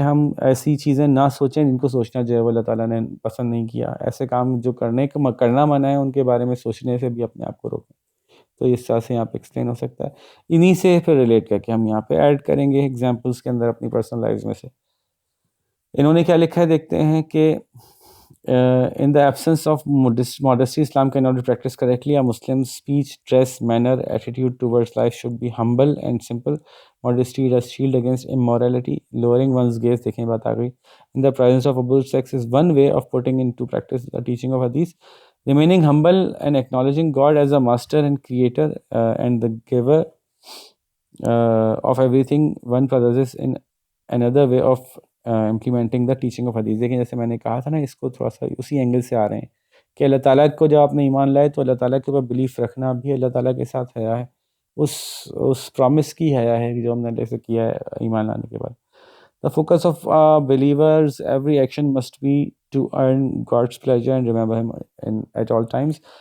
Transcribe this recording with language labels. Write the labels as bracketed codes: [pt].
[ur] ہم ایسی چیزیں نہ سوچیں جن کو سوچنا جو ہے وہ اللہ تعالیٰ نے پسند نہیں کیا. ایسے کام جو کرنا منع ہے ان کے بارے میں سوچنے سے بھی اپنے آپ کو روکیں. تو اس طرح سے یہاں پہ ایکسپلین ہو سکتا ہے. انہی سے پھر ریلیٹ کر کے ہم یہاں پہ ایڈ کریں گے ایگزامپلس کے اندر اپنی پرسنل لائف میں سے. انہوں نے کیا لکھا ہے دیکھتے ہیں کہ [en] in the absence of modesty, Islam cannot be practiced correctly. A Muslim's speech, dress, manner, attitude towards life should be humble and simple. Modesty is a shield against immorality. Lowering one's gaze, [ur] دیکھیں بات آ گئی, [en] in the presence of opposite sex is one way of putting into practice the teaching of Hadith. Remaining humble and acknowledging God as a master and creator and the giver of everything one possesses in another way of implementing the teaching of Hadith. [ur] دیکھیں جیسے میں نے کہا تھا نا، اس کو تھوڑا سا اسی اینگل سے آ رہے ہیں کہ اللہ تعالیٰ کو جب آپ نے ایمان لائے تو اللہ تعالیٰ کے اوپر بلیف رکھنا بھی اللہ تعالیٰ کے ساتھ حیا ہے، اس پرامس کی حیا ہے جو ہم نے جیسے کیا ہے ایمان لانے کے بعد. [en] The focus of believers every action must be to earn God's pleasure and remember him at all times.